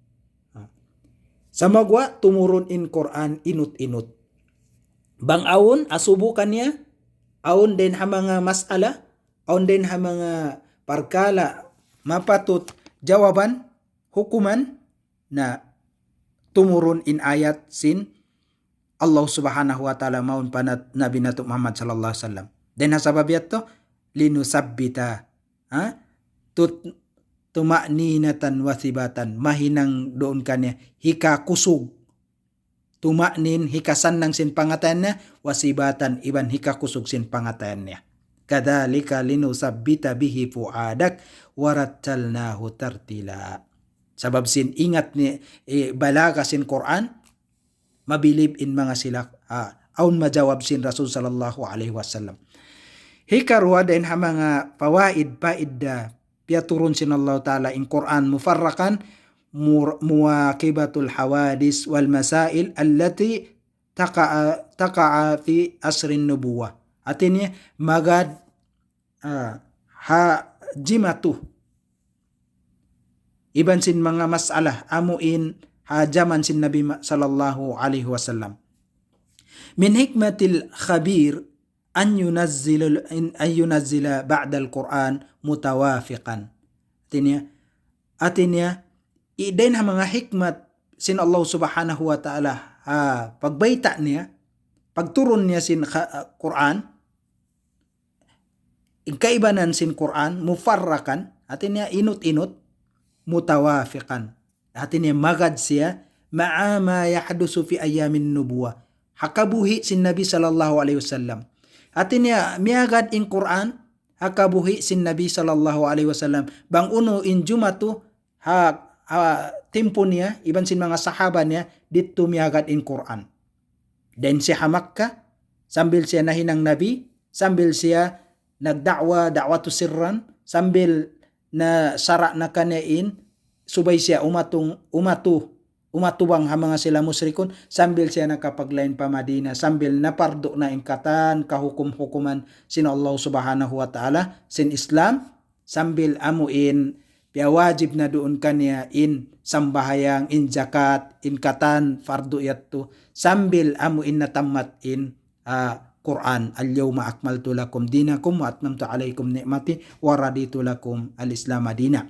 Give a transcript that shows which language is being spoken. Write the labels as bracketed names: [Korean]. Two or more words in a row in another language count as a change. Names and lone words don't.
[Tausug] Samagwa tumurun in Quran inut-inut. Bang aun asubukan niya aun din ha mga masala, aun din ha mga parkala mapatut jawaban hukuman na tumurun in ayat sin Allah [Arabic] سبحانه وتعالى [Tausug] maun panat Nabi nato Muhammad [Arabic] صلى الله عليه وسلم. [Tausug] Den hasabab yato [Arabic] لنثبت طمأنينة وثباتا [Tausug] mahinang doon kanya hika kusug tuma'nin hikasan ng sin pangatayan niya wasibatan iban hika kusug sin pangatayan niya. [Arabic] كذلك لنثبت به فؤادك ورتلناه ترتيلا. [Tausug] Sabab sin ingat ni balaga sin Quran, mabilib in mga sila aun majawab sin Rasul [Arabic] صلى الله عليه وسلم. [Tausug] Hikarwa din ha mga fawaid paida piaturun sin [Arabic] الله تعالى [Tausug] in Quran [Arabic] مفرقا مواكبة الحوادث والمسائل التي تقع في عصر النبوة. [Tausug] Artinya magad jimatu iban sin mga masalah amuin hajaman sin Nabi [Arabic] صلى الله عليه وسلم. من حكمة الخبير أن ينزل بعض القرآن متوافقا. [Tausug] Artinya idain ha mga hikmat sin Allah [Arabic] سبحانه وتعالى [Tausug] pagbaita niya, pagturun niya sin Quran, kaibanan sin Quran mufarrakan, artinya inut-inut, mutawafiqan, artinya magad siya [Arabic] مع ما يحدث في أيام النبوة, [Tausug] hakabuhi sin Nabi [Arabic] صلى الله عليه وسلم. [Tausug] Artinya miagad in Quran hakabuhi sin Nabi [Arabic] صلى الله عليه وسلم [Tausug] bang uno in jumatu tempo niya iban sin mga sahaba niya dito miagad in Quran. Dan siya Makkah sambil siya nahinang Nabi, sambil siya [Arabic] دعوة سرا, [Tausug] sambil na sara na kanain subay siya umatubang ha mga sila musrikon, sambil siya nakapaglain pa Madina, sambil napardo na ingkatan kahukum-hukuman sin Allah [Arabic] سبحانه وتعالى [Tausug] sin Islam, sambil amuin wajib na doon kanya in sambahayang, in zakat, in katan fardu yattu, sambil amuin na tamat in Quran, [Arabic] اليوم أكملت لكم دينكم وأتممت عليكم نعمتي ورضيت لكم الإسلام [Tausug] madina.